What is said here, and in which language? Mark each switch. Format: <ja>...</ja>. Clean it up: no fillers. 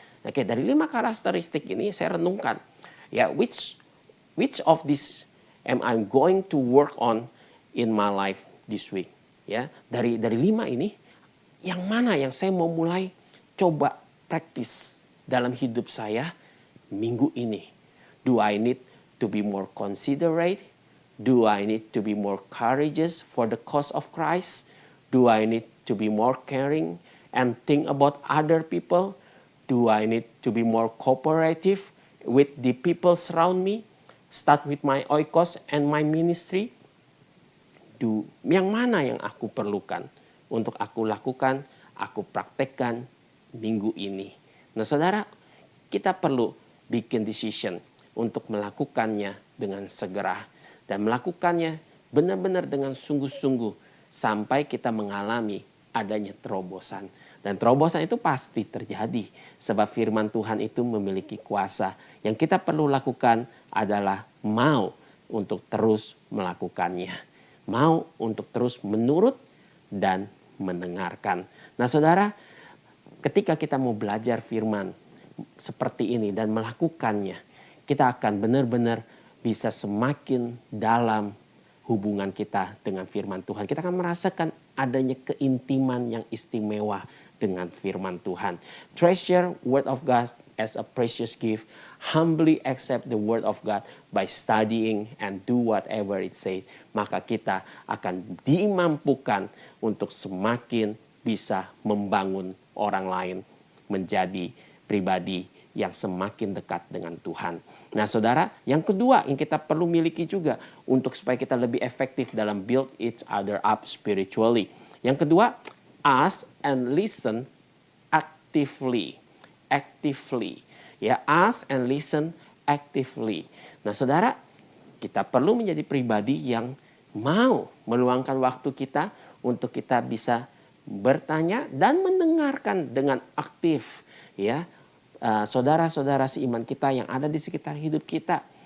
<id>Oke, dari 5 karakteristik ini saya renungkan, ya,</id> <en>which of this am I going to work on in my life this week?</en> <id>Ya, dari 5 ini, yang mana yang saya mau mulai coba praktis dalam hidup saya minggu ini?</id> <en>Do I need to be more considerate? Do I need to be more courageous for the cause of Christ? Do I need to be more caring and think about other people? Do I need to be more cooperative with the people surround me? Start with my oikos and my ministry.</en> <id>Yang mana yang aku perlukan untuk aku lakukan, aku praktekkan minggu ini. Nah, saudara, kita perlu bikin decision untuk melakukannya dengan segera. Dan melakukannya benar-benar dengan sungguh-sungguh sampai kita mengalami adanya terobosan. Dan terobosan itu pasti terjadi sebab firman Tuhan itu memiliki kuasa. Yang kita perlu lakukan adalah mau untuk terus melakukannya. Mau untuk terus menurut dan mendengarkan. Nah saudara, ketika kita mau belajar firman seperti ini dan melakukannya, kita akan benar-benar bisa semakin dalam hubungan kita dengan firman Tuhan. Kita akan merasakan adanya keintiman yang istimewa dengan firman Tuhan.</id> <en>Treasure word of God as a precious gift. Humbly accept the word of God by studying and do whatever it says.</en> <id>Maka kita akan dimampukan untuk semakin bisa membangun orang lain menjadi pribadi yang semakin dekat dengan Tuhan. Nah saudara, yang kedua yang kita perlu miliki juga untuk supaya kita lebih efektif dalam</id> <en>build each other up spiritually.</en> <id>Yang kedua,</id> <en>ask and listen actively. Actively. Ya, ask and listen actively.</en> <id>Nah saudara, kita perlu menjadi pribadi yang mau meluangkan waktu kita untuk kita bisa bertanya dan mendengarkan dengan aktif, ya, saudara-saudara seiman kita yang ada di sekitar hidup kita.</id>